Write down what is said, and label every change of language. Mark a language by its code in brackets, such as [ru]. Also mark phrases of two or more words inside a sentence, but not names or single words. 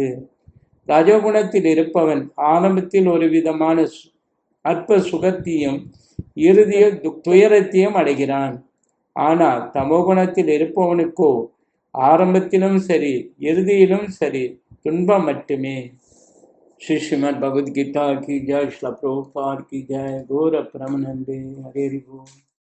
[ta] ரஜோகுணத்தில் இருப்பவன் ஆரம்பத்தில் ஒரு விதமான அற்ப சுகத்தையும் இறுதியில் துயரத்தையும் அடைகிறான். ஆனால் தமோகுணத்தில் இருப்பவனுக்கோ ஆரம்பத்திலும் சரி இறுதியிலும் சரி துன்பம் மட்டுமே. [hi] श्री श्रीमद् भगवद गीता की जय, श्रील प्रभुपाद की जय। गौर परमानंदे हरे हरि बोल।